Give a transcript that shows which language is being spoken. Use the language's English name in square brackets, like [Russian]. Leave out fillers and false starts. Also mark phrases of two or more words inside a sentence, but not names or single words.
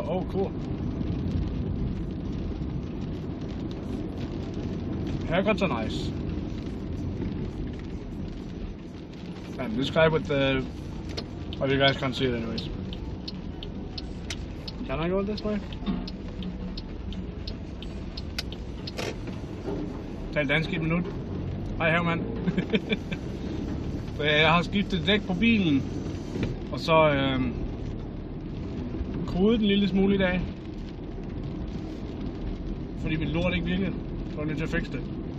[English] Oh, cool. Haircuts are nice. And this guy with the... Oh, you guys can't see it anyways. Can I go this way? [Danish] Tal dansk i et minut. Hej Herman. Jeg har skiftet dæk på bilen. Og så kodet en lille smule i dag. Fordi mit lort ikke virkede. Så var jeg nødt til at fikse det.